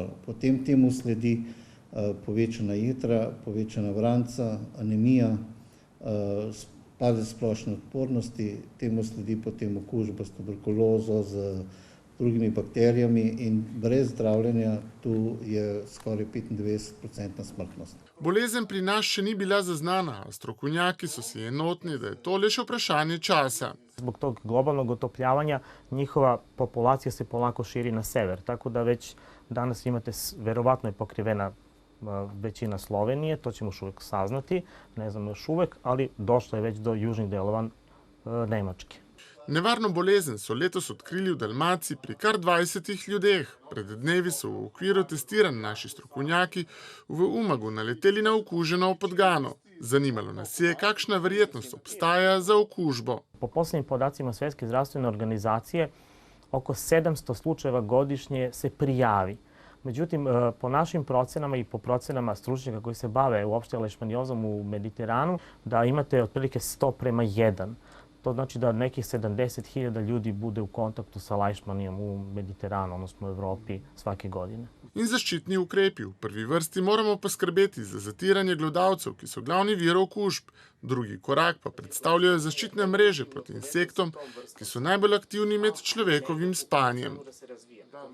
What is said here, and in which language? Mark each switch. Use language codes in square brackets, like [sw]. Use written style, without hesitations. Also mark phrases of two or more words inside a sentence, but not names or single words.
[sl] Potem temu sledi povečana jetra, povečana vranca, anemija, padec splošne odpornosti, temu sledi potem okužba s tuberkulozo, z drugimi bakterijami in brez zdravljenja tu je skoraj 95% smrtnost. Bolezen pri nas še ni bila zaznana, a strokovnjaki so si enotni, da je to le še vprašanje časa. [sr] Zbog tog globalnog otopljavanja njihova populacija se polako širi na sever, tako da već danas imate, verovatno je pokrivena većina Slovenije, to ćemo još uvijek saznati, ne znamo još uvijek, ali došlo je već do južnih delova Nemačke. [sl] Nevarno bolezen so letos odkrili v Dalmaciji pri kar 20 ljudeh. Pred dnevi so v okviru testiranj naši strokovnjaki v Umagu naleteli na okuženo podgano. Zanimalo nas je, kakšna verjetnost obstaja za okužbo. [hr] Po posljednjim podacima Svjetske zdravstvene organizacije, oko 700 slučajeva godišnje se prijavi. [sr] Međutim, po našim procenama i po procenama stručnjaka koji se bave uopšte lešmaniozom u Mediteranu, da imate otprilike 1:1. To znači da nekih 70.000 ljudi bude u kontaktu sa lajšmanijom u Mediteranu, odnosno u Evropi, svake godine. [sl] In zaščitni ukrepi. V prvi vrsti moramo poskrbeti za zatiranje glodavcev, ki so glavni vir okužb. Drugi korak pa predstavljajo zaščitne mreže proti insektom, ki so najbolj aktivni med človekovim spanjem.